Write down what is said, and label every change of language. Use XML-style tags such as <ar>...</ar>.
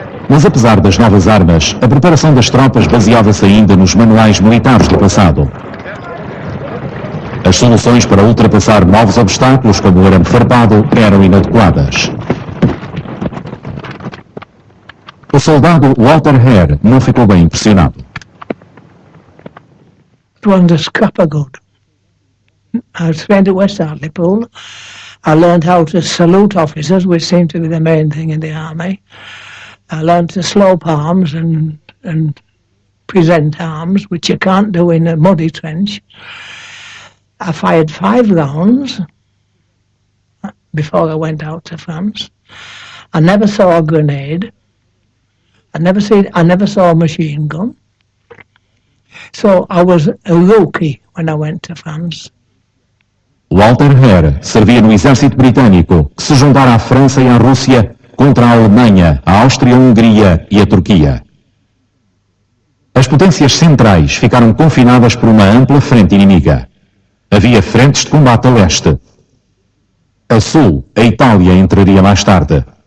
<pt>Mas apesar das novas armas, a preparação das tropas baseava-se ainda nos manuais militares do passado. As soluções para ultrapassar novos obstáculos, como o arame farpado, eram inadequadas. O soldado Walter Hare não ficou bem impressionado. One the scrapper good.</pt> <en>I spent at West Hartlepool. I learned how to salute officers, which seemed to be the main thing in the army. I learned to slope arms and present arms, which you can't do in a muddy trench. I fired 5 rounds before I went out to France. I never saw a grenade. I never saw a machine gun. So I was a rookie when I went to France.</en> <pt>Walter Hare servia no exército britânico, que se juntara à França e à Rússia contra a Alemanha, a Áustria-Hungria e a Turquia. As potências centrais ficaram confinadas por uma ampla frente inimiga. Havia frentes de combate a leste. A sul, a Itália entraria mais tarde.</pt>